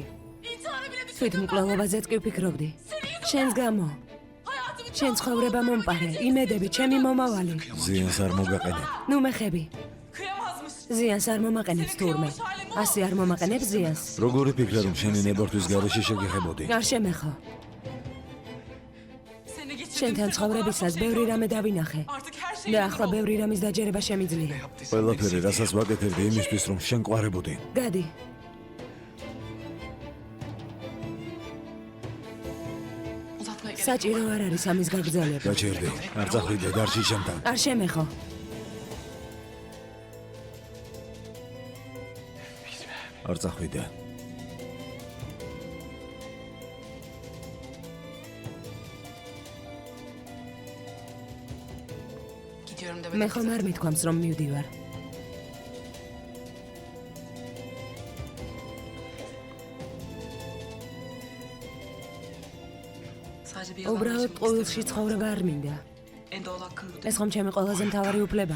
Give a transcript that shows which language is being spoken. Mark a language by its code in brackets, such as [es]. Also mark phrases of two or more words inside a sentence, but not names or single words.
[ka] თვით მკვლელობაზეც კი ვფიქრობდი. შენს გამო. შენ ცხოვრება მომპარე. იმედები ჩემი მომავალი. ზიანს არ მოგაყენებ. ნუ მეხები. [tr] Kıyamazmış. [ka] ზიანს არ მომაყენებს თურმე. ასე არ მომაყენებს ზიანს. როგორი ფიქრე რომ შენი ნებართვის გარეშე შეგეხებოდი? არ შემეხო. [tr] Seni geçirdim. [ka] შენთან ცხოვრებისას ბევრი რამე დავინახე. [tr] Artık her şeyi [ka] და ახლა ბევრი რამის დაჯერება შემიძლია. ყველაფერი, რასაც ვაკეთებდი იმისთვის, რომ შენ ყვარებოდი. გადი. [tr] uzatmaya gerek. [ka] საჭირო არ არის ამის გაგრძელება. გაჩერდი. არ წახვიდე დარჩი ჩემთან. არ შემეხო. არ წახვიდე. [tr] Gidiyorum [ka] მე [tr] demedim. [ka] ხომ არ მithქვამს რომ მივდივარ. [tr] Sadece bir [ka] უბრალოდ ყოველში ცხოვრება არ მინდა. [tr] En doğal hakkım bu. [ka] ეს ხომ ჩემი ყველაზე მთავარი უფლებაა.